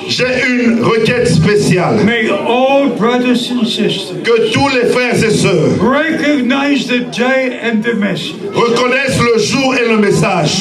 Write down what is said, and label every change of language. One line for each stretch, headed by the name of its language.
French: j'ai une requête spéciale.
English: May all brothers and sisters
French: Que tous les frères et sœurs
English: recognize the day and the message.
French: reconnaissent le jour et le message.